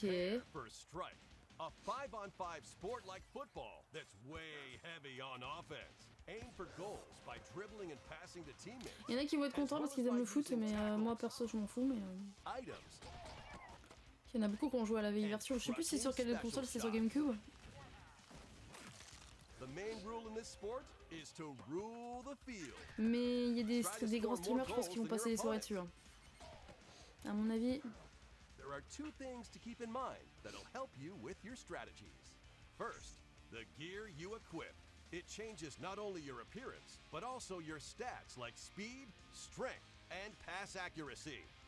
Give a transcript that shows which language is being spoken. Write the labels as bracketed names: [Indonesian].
[English] Prepare for Strike, a 5-on-5 sport like football that's way heavy on offense. Aim for goals by dribbling and passing to teammates. [French] Il y en a qui vont être contents parce qu'ils aiment le foot, mais moi perso je m'en fous. Mais [English] Items. [French] il y en a beaucoup qui ont joué à la vieille version. Je sais plus si c'est sur quelle console, c'est sur GameCube. [English] The main rule in this sport is to rule the field. [French] Mais il y a des grands streamers, je pense, qui vont passer les soirées dessus. Hein. À mon avis. [English] There are two things to keep in mind that'll help you with your strategies. First, the gear you equip. It changes not only your appearance, but also your stats like speed, strength, and pass accuracy.